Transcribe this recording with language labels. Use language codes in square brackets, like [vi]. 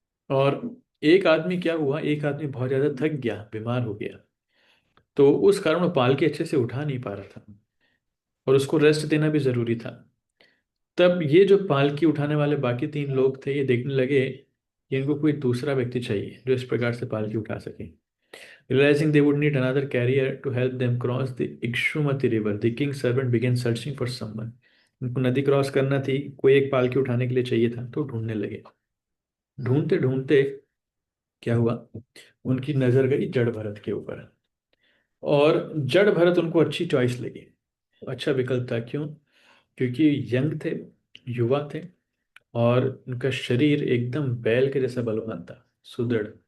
[hi] और एक आदमी क्या हुआ, एक आदमी बहुत ज्यादा थक गया, बीमार हो गया, तो उस कारण वो पालकी अच्छे से उठा नहीं पा रहा था, और उसको रेस्ट देना भी जरूरी था। तब ये जो पालकी उठाने वाले बाकी 3 लोग थे, ये देखने लगे कि इनको कोई दूसरा व्यक्ति चाहिए जो इस प्रकार से पालकी उठा सके। [en] Realizing they would need another carrier to help them cross the Ikshumati river, the king's servant began searching for someone। [hi] उनको नदी क्रॉस करना थी, कोई एक पालकी उठाने के लिए चाहिए था, तो ढूंढने लगे। ढूंढते ढूंढते क्या हुआ, उनकी नजर गई जड़ भरत के ऊपर, और जड़ भरत उनको अच्छी चॉइस लगी, अच्छा विकल्प था। क्यों? क्योंकि यंग थे, युवा थे, और उनका शरीर एकदम बैल के जैसा बलवान था, सुदृढ़।